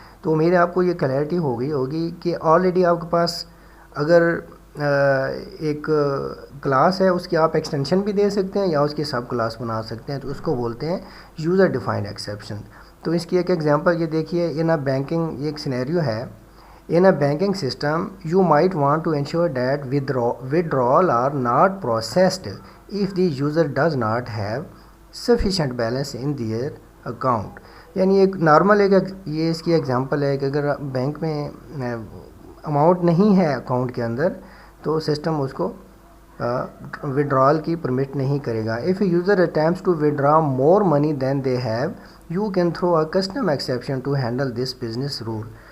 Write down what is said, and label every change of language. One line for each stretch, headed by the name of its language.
Urdu: تو میرے آپ کو یہ کلیئرٹی ہو گئی ہوگی کہ آلریڈی آپ کے پاس اگر ایک کلاس ہے اس کی آپ ایکسٹینشن بھی دے سکتے ہیں یا اس کی سب کلاس بنا سکتے ہیں، تو اس کو بولتے ہیں یوزر ڈیفائنڈ ایکسیپشن. تو اس کی ایک ایگزامپل یہ دیکھیے.
English: in a banking
Urdu: یہ ایک سینیریو ہے.
English: In a banking system you might want to ensure that withdrawal are not processed if the user does not have sufficient balance in their account.
Urdu: یعنی ایک نارمل یہ اس کی ایگزامپل ہے کہ اگر بینک میں اماؤنٹ نہیں ہے اکاؤنٹ کے اندر تو سسٹم اس کو withdrawal کی پرمٹ نہیں کرے گا.
English: If a user attempts to withdraw more money than they have, you can throw a custom exception to handle this business rule.